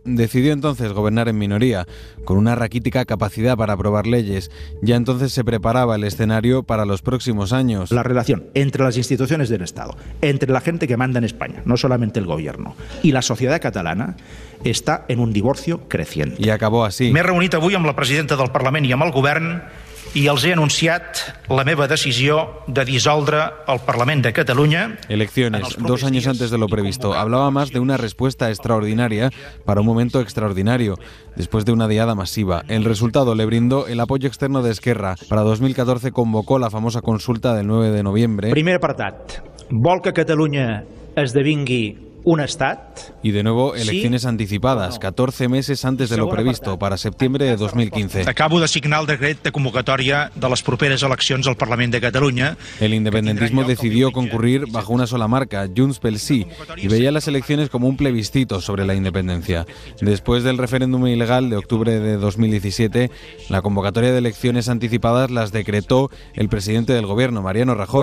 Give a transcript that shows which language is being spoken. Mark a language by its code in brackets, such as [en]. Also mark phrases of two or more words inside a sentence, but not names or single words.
[es] Decidió entonces gobernar en minoría, con una raquítica capacidad para aprobar leyes. Ya entonces se preparaba el escenario para los próximos años. La relación entre las instituciones del Estado, entre la gente que manda en España, no solamente el gobierno, y la sociedad catalana, está en un divorcio creciente. Y acabó así. [ca] M'he reunit avui amb la presidenta del Parlament i amb el govern i els he anunciat la meva decisió de dissoldre el Parlament de Catalunya. [es] Elecciones, 2 años antes de lo previsto. Hablaba más de una respuesta extraordinaria para un momento extraordinario, después de una diada masiva. El resultado le brindó el apoyo externo de Esquerra. Para 2014 convocó la famosa consulta del 9 de noviembre. [ca] Primer apartat. Vol que Catalunya esdevingui un estat. [es] Y de nuevo elecciones anticipadas, 14 meses antes de lo previsto, para septiembre de 2015. [ca] Acabo de signar el decret de convocatòria de les properes eleccions al Parlament de Catalunya. [es] El independentismo decidió concurrir bajo una sola marca, Junts pel Sí, y veía las elecciones como un plebiscito sobre la independencia. Después del referéndum ilegal de octubre de 2017, la convocatoria de elecciones anticipadas las decretó el presidente del gobierno, Mariano Rajoy.